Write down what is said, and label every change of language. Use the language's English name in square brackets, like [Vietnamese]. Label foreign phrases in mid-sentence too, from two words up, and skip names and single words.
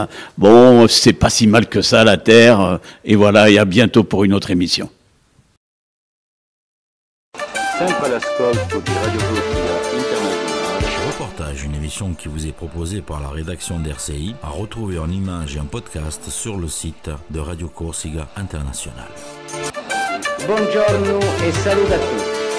[French] Bon, c'est pas si mal que ça, la Terre. Et voilà, et à bientôt pour une autre émission. [Italian] Sempre l'ascolto di Radio Corsica Internazionale. [French] Reportage, une émission qui vous est proposée par la rédaction d'RCI, à retrouver en images et en podcast sur le site de Radio Corsica Internazionale. [Italian] Buongiorno e saluto a tutti.